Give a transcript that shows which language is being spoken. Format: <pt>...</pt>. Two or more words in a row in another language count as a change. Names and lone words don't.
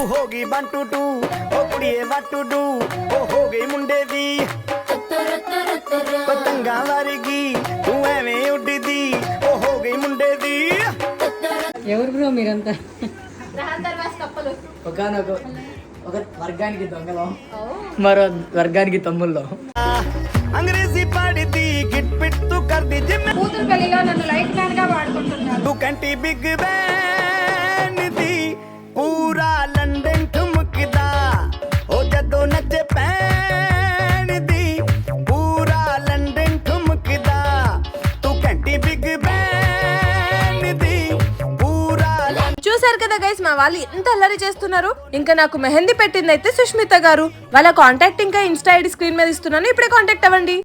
<pa>ਗਈ 1 2 2 ਓ ਕੁੜੀਏ</pa> <en>what to do</en> <pa>ਓ ਹੋ ਗਈ ਮੁੰਡੇ ਦੀ ਪਤੰਗਾਂ ਵਰਗੀ ਤੂੰ ਐਵੇਂ ਉੱਡਦੀ ਓ ਹੋ ਗਈ ਮੁੰਡੇ ਦੀ</pa> <te>ఎవరు బ్రో మీరంతా ఒక వర్గానికి దొంగలో మరో వర్గానికి తమ్ముల్లో</te> <pa>ਅੰਗਰੇਜ਼ੀ ਪੜ੍ਹਦੀ ਗਿੱਟ ਪਿੱਟ ਤੂੰ ਕਰਦੀ ਜਿਮ</pa> <te>కూతురు పెళ్లిలో నన్ను లైట్ మ్యాన్ గా వాడుకుంటున్నారు</te> <pa>ਤੂੰ ਕੰਟੀ ਬਿਗ ਬੈਨ ਦੀ ਪੂਰਾ ਲੰਡਨ ਠੁਮਕਦਾ ਉਹ ਜਦੋਂ ਨੱਚੇ ਪੈਣ ਦੀ ਪੂਰਾ ਲੰਡਨ ਠੁਮਕਦਾ ਤੂੰ ਕੰਟੀ ਬਿਗ ਬੈਨ ਦੀ ਪੂਰਾ</pa> <te>చూసారు కదా గైస్, మా వాళ్ళు ఎంత అల్లరి చేస్తున్నారు. ఇంకా నాకు మెహందీ పెట్టింది అయితే సుష్మిత గారు. వాళ్ళ కాంటాక్ట్ ఇంకా ఇన్స్టా ఐడి స్క్రీన్ మీద ఇస్తున్నాను, ఇప్పుడే కాంటాక్ట్ అవ్వండి.</te>